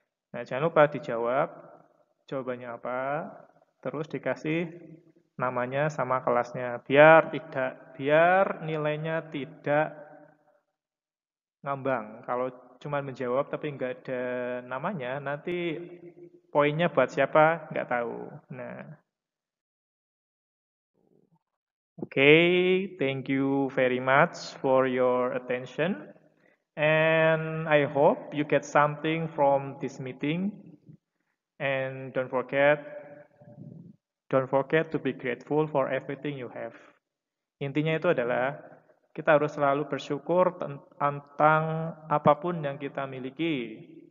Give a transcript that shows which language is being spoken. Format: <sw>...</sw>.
<id>Nah, jangan lupa dijawab jawabannya apa, terus dikasih namanya sama kelasnya biar nilainya tidak ngambang. Kalau cuma menjawab tapi nggak ada namanya, nanti poinnya buat siapa nggak tahu.</id> <en>Nah, okay, thank you very much for your attention, and I hope you get something from this meeting. And don't forget to be grateful for everything you have.</en> <id>Intinya itu adalah kita harus selalu bersyukur tentang apapun yang kita miliki.</id>